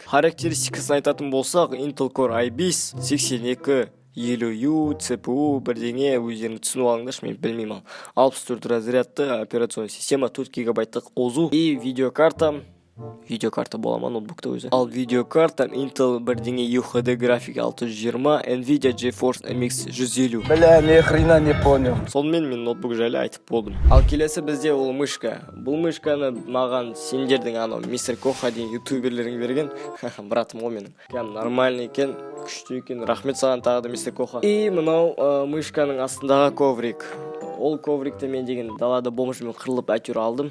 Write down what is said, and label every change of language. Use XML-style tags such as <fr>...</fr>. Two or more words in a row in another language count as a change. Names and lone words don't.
<kk>Характеристикасын айтатын болсақ, Intel Core i5 8250U CPU бірдеңе өздеріңіз түсініп алыңдаршы, мен білмеймін. 64 разрядты</kk> <ru>операционный система,</ru> <kk>4 гигабайттық озу и видеокарта бола ма ноутбукта өзі. Ал видеокарта Intel бірдеңе UHD графика 620, Nvidia GeForce MX 150.</kk> <ru>Бля, ни хрена не понял.</ru> <kk>Сонымен мен ноутбук жайлы айтып болдым. Ал келесі бізде ол мышка. Бұл мышканы маған сендердің анау мистер Коха деген ютуберлерің берген. Братым ғой менің. Кәм нормальный екен, күшті екен. Рахмет саған тағы да мистер Коха. И мынау мышканың астындағы коврик. Ол коврикті мен деген далада бомжымен қырылып әйтеуір алдым.</kk>